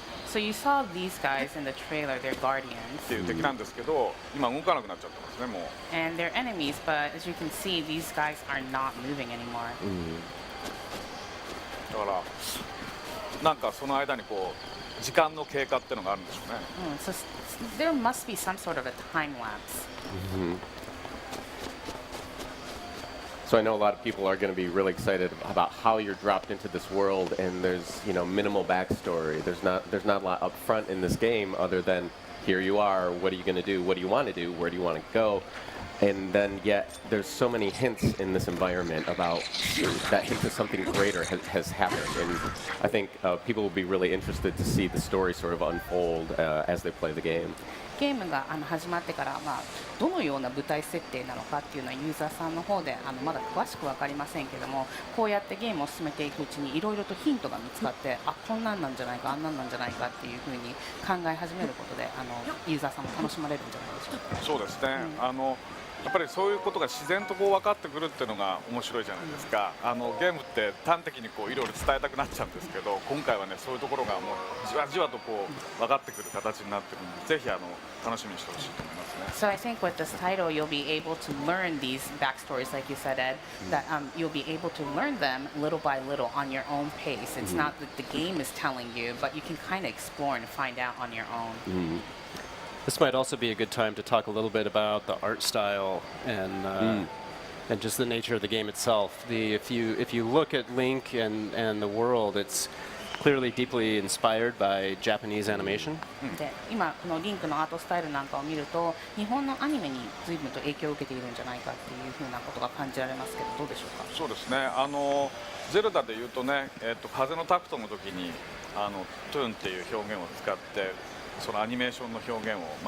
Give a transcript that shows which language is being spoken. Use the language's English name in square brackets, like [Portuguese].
[English] So you saw these guys in the trailer, they're guardians. [Japanese] っていう敵なんですけど今動かなくなっちゃってますねもう [English] And they're enemies, but as you can see, these guys are not moving anymore. [Japanese] だからなんかその間にこう時間の経過っていうのがあるんでしょうね [English] So there must be some sort of a time lapse. So I know a lot of people are going to be really excited about how you're dropped into this world, and there's minimal backstory. There's not a lot up front in this game other than here you are. What are you going to do? What do you want to do? Where do you want to go? And then yet there's so many hints in this environment about that hint of something greater has happened, and I think people will be really interested to see the story sort of unfold as they play the game. [Japanese] ゲームが始まってから、どのような舞台設定なのかっていうのはユーザーさんの方でまだ詳しく分かりませんけどもこうやってゲームを進めていくうちにいろいろとヒントが見つかってこんなんなんじゃないかあんなんなんじゃないかっていうふうに考え始めることでユーザーさんも楽しまれるんじゃないでしょうか。そうですね、やっぱりそういうことが自然とこう分かってくるっていうのが面白いじゃないですかゲームって端的にこういろいろ伝えたくなっちゃうんですけど今回はねそういうところがもうじわじわとこう分かってくる形になってるのでぜひ楽しみにしてほしいと思いますね [English] So I think with this title you'll be able to learn these backstories like you said Ed that you'll be able to learn them little by little on your own pace. It's not that the game is telling you but you can kind of explore and find out on your own. This might also be a good time to talk a little bit about the art style and just the nature of the game itself. If you look at Link and the world, it's clearly deeply inspired by Japanese animation. [Japanese] で今このリンクのアートスタイルなんかを見ると日本のアニメに随分と影響を受けているんじゃないかっていうふうなことが感じられますけどどうでしょうか。そうですねゼルダでいうとね、風のタクトの時にトゥーンっていう表現を使ってそのアニメーションの表現を